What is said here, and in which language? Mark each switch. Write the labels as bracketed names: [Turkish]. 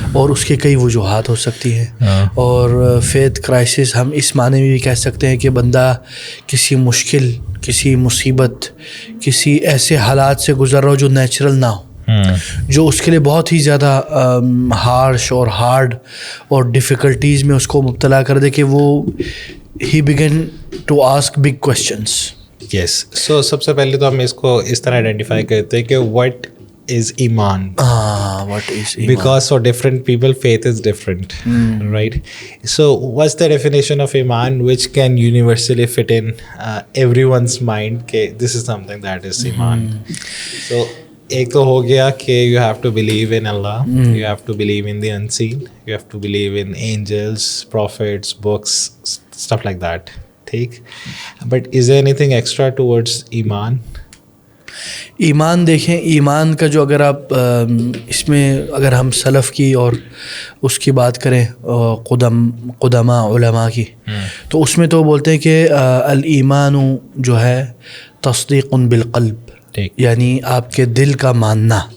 [Urdu] اور اس کی کئی وجوہات ہو سکتی ہیں. اور فیتھ کرائسس ہم اس معنی میں بھی کہہ سکتے ہیں کہ بندہ کسی مشکل, کسی مصیبت, کسی ایسے حالات سے گزر رہا ہو جو نیچرل نہ ہو, جو اس کے لیے بہت ہی زیادہ ہارش اور ہارڈ اور ڈیفیکلٹیز میں اس کو مبتلا کر دے کہ وہ [English] ہی begin to ask big questions. Yes. [Urdu] سو سب سے پہلے تو ہم اس کو اس طرح آئیڈینٹیفائی کرتے ہیں کہ [English] what is Iman? What is Iman? Because for different people faith is different, right? So what's the definition of Iman which can universally fit in everyone's mind کہ this is something that is Iman? So [Urdu] ایک تو ہو گیا کہ [English] you have to believe in Allah, you have to believe in the unseen, you have to believe in angels, prophets, books, stuff like that. [Urdu] ٹھیک. [English] But is there anything extra towards Iman? [Urdu] ایمان دیکھیں, ایمان کا جو اگر آپ اس میں اگر ہم سلف کی اور اس کی بات کریں قدما علماء کی, تو اس میں تو بولتے ہیں کہ الایمان جو ہے تصدیق بالقلب, یعنی آپ کے دل کا ماننا,